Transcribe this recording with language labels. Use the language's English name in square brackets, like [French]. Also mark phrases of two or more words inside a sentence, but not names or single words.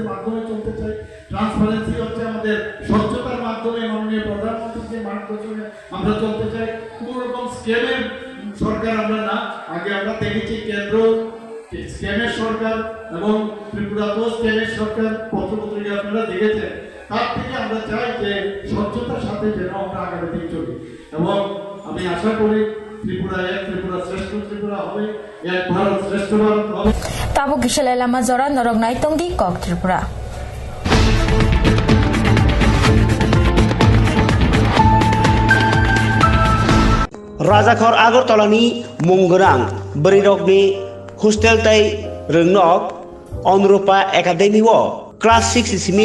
[Bangla] মাধ্যমে চলতে চাই ট্রান্সপারেন্সি হচ্ছে আমাদের স্বচ্ছতার মাধ্যমে মাননীয় প্রধানমন্ত্রীর মার্গদর্শনে আমরা চলতে চাই কোনো রকম স্ক্যামের সরকার আমরা না আগে আমরা দেখেছি কেন্দ্র স্ক্যামের সরকার এবং ত্রিপুরাতেও স্ক্যামের সরকার পত্রপত্রিকা আপনারা দেখেছেন তার থেকে আমরা চাই যে স্বচ্ছতার সাথে যেন আমরা আগামী দিন চলি এবং আমি আশা করি ত্রিপুরা এক ত্রিপুরা শ্রেষ্ঠ ত্রিপুরা হবে এক ভারত শ্রেষ্ঠ ভারত হবে [Kok Borok] তাবু কিসেলে লামা জরা নরক নাইতংদি কক ত্রিপুরা राजाखर आगरतलानि मुंगोरां बरिरकनि हस्टेल तै रोंनक अनुरूपा एकाडेमी क्लास 6 सिमी